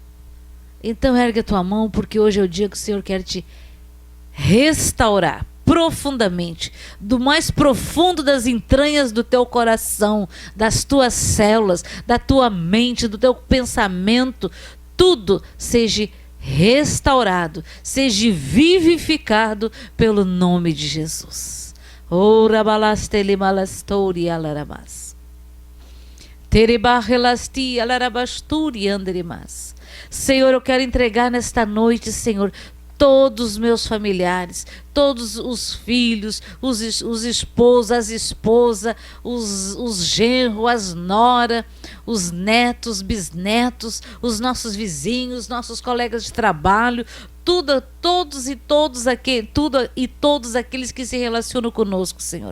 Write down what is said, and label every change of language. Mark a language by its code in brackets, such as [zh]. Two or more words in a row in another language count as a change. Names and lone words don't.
[pt] Então ergue a tua mão, porque hoje é o dia que o Senhor quer te restaurar profundamente, do mais profundo das entranhas do teu coração, das tuas células, da tua mente, do teu pensamento, tudo seja restaurado, seja vivificado pelo nome de Jesus. Ora balastele malastori alaramas. Terebarrelasti alarabasturi andremas. Senhor, eu quero entregar nesta noite, Senhor, todos os meus familiares, todos os filhos, os esposos, as esposas, os genros, as noras, os netos, bisnetos, os nossos vizinhos, nossos colegas de trabalho, todos aqueles que se relacionam conosco, Senhor.